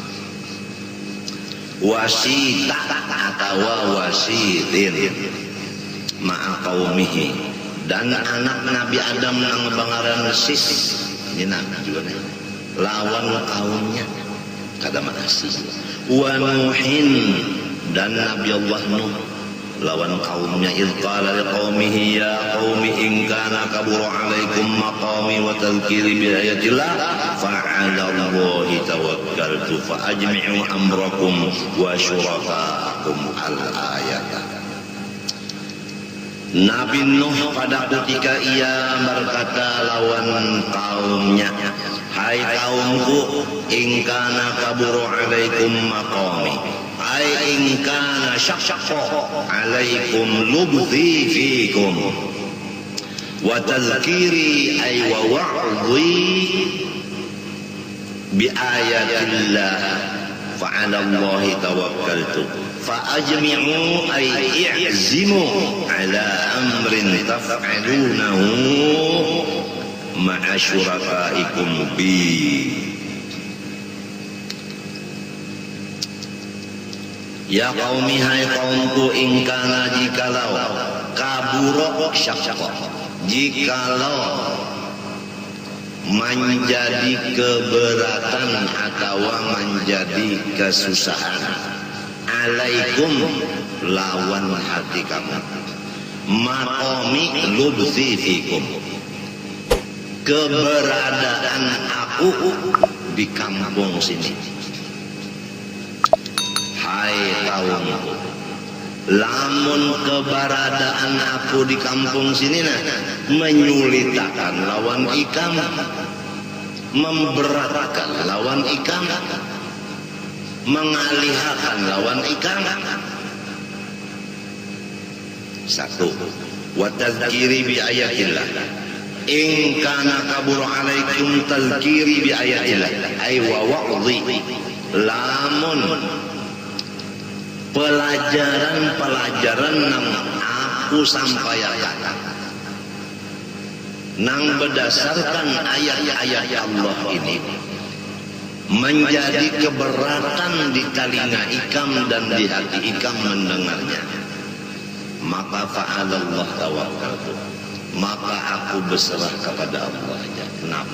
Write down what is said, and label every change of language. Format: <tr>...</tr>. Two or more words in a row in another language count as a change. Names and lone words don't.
<bjn>Wasita atau</bjn> <ar>وشيث مع قومه,</ar> <bjn>dan anak Nabi Adam nang bangaran Sis. Ini nabi juga nih. Lawan kaumnya kada makasih.</bjn> <ar>ونوح,</ar> <bjn>dan Nabi Allah Nuh lawan kaumnya.</bjn> <ar>إذ قال لقومه يا قوم إن كان كبر عليكم مقامي وتذكيري بآيات الله فعلى الله توكلت فأجمعوا أمركم وشركاءكم الآية.</ar> <bjn>Nabi Nuh pada ketika ia berkata lawan kaumnya, hai kaumku,</bjn> <ar>إن كان كبر عليكم مقامي أي إن كان شق عليكم لبثي فيكم وتذكيري أي ووعظي بآيات الله فعلى الله توكلت فأجمعوا أي اعزموا على أمر تفعلونه مع شركائكم ب. يا قومي,</ar> <bjn>hai kaumku,</bjn> <ar>إن كان jikalau كبر شق, jikalau</ar> <bjn>menjadi keberatan atau menjadi kesusahan, alaikum lawan hati kamu,</bjn> <ar>مقامي لبثي فيكم,</ar> <bjn>keberadaan aku di kampung sini. Hai kaumku, lamun keberadaan aku di kampung sini menyulitkan lawan ikam, memberatkan lawan ikam, mengalihkan lawan ikam. Satu,</bjn> <ar>وتذكيري بآيات الله إن كان كبر عليكم تذكيري بآيات الله أي ووعظي, lamun</ar> <bjn>pelajaran nang aku sampaikan nang berdasarkan ayat-ayat Allah ini menjadi keberatan di telinga ikam dan di hati ikam mendengarnya, maka</bjn> <ar>فعلى الله توكلت,</ar> <bjn>maka aku berserah kepada Allah aja. Kenapa?</bjn>